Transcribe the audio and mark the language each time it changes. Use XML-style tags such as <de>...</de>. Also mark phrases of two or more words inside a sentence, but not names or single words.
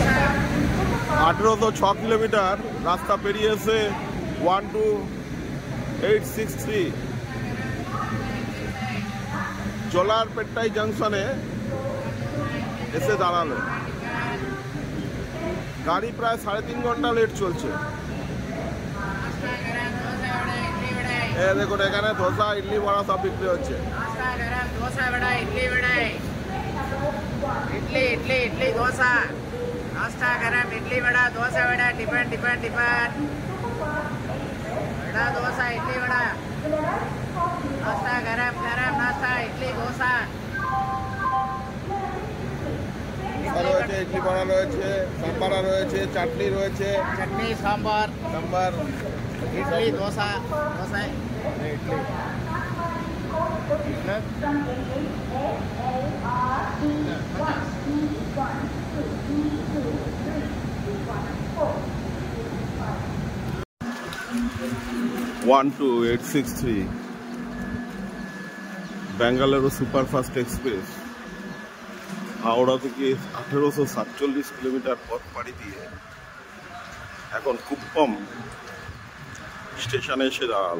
<bn>1806 কিলোমিটার রাস্তা পেরিয়েছে 863 জোলারপেটাই জংশনে এসে দাঁড়ালো। গাড়ি প্রায় 3.5 ঘন্টা লেট চলছে। দেখুন এখানে ধোসা, ইডলি, বড়া সব বিক্রি হচ্ছে।</bn> <hi>इडली इडली इडली डोसा, नाश्ता गरम, इडली वड़ा, डोसा वड़ा, टिफिन टिफिन टिफिन, वड़ा डोसा इडली वड़ा, नाश्ता गरम गरम नाश्ता इडली डोसा।</hi> <bn>রয়েছে ইডলি বড়া, রয়েছে সাম্বার, রয়েছে চাটনি, রয়েছে</bn> <hi>चटनी सांबर</hi> <bn>সাম্বার,</bn> <hi>इडली डोसा डोसा इडली</hi> <bn>12863 বেঙ্গালুরু সুপারফাস্ট এক্সপ্রেস হাওড়া থেকে 1847 কিলোমিটার পথ পাড়ি দিয়ে এখন কুপ্পম স্টেশনে এসে দাঁড়ালো।</bn>